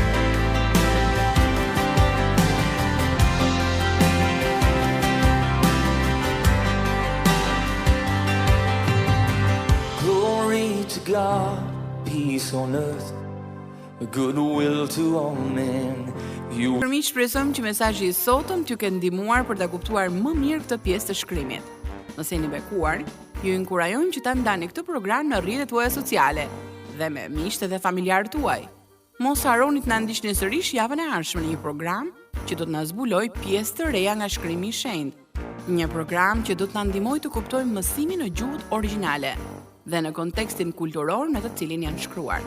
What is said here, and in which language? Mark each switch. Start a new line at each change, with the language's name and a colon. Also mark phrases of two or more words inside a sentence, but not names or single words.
English: Glory to God, peace on earth, goodwill to all men.
Albanian: Për mi shpresojmë që mesazhi i sotëm t'ju ketë ndihmuar për ta kuptuar më mirë këtë pjesë të shkrimit. Nëse jeni bekuar, ju inkurajojmë që ta ndani këtë program në rrjetet tuaja sociale dhe me miqtë dhe familjarët tuaj. Mos harroni të na ndiqni sërish javën e ardhshme në një program që do të na zbulojë pjesë të reja nga Shkrimi i Shenjtë, një program që do të na ndihmojë të kuptojmë mësimin në gjuhët origjinale dhe në kontekstin kulturor në të cilin janë shkruar.